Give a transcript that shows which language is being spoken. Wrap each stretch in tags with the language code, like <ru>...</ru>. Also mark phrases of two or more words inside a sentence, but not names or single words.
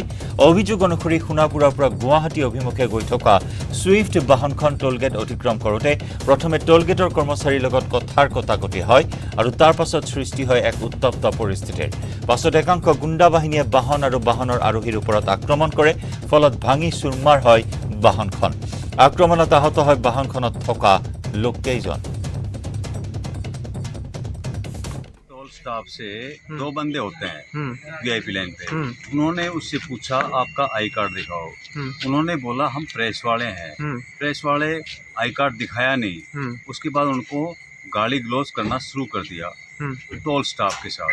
<as>অভিযোগ অনুসৰি সোণাপুৰৰ পৰা গুৱাহাটী অভিমুখে গৈ থকা ছুইফ্ট বাহনখন টোলগেট অতিক্ৰম কৰোঁতে প্ৰথমে টোলগেটৰ কৰ্মচাৰীৰ লগত কথাৰ কটাকটি হয় আৰু তাৰ পাছত সৃষ্টি হয় এক উত্তপ্ত পৰিস্থিতিৰ। পাছত একাংশ গুণ্ডা বাহিনীয়ে বাহন আৰু বাহনৰ আৰোহীৰ ওপৰত আক্ৰমণ কৰে, ফলত ভাঙি চুৰমাৰ হয় বাহনখন। আক্ৰমণত আহত হয় বাহনখনত থকা লোককেইজন।</as> <hi>टोल स्टाफ से दो बंदे होते हैं वीआईपी लाइन पे। उन्होंने उससे पूछा आपका आई कार्ड दिखाओ। उन्होंने बोला हम प्रेस वाले हैं। प्रेस वाले आई कार्ड दिखाया नहीं। उसके बाद उनको गाली ग्लोज करना शुरू कर दिया टोल स्टाफ के साथ।</hi>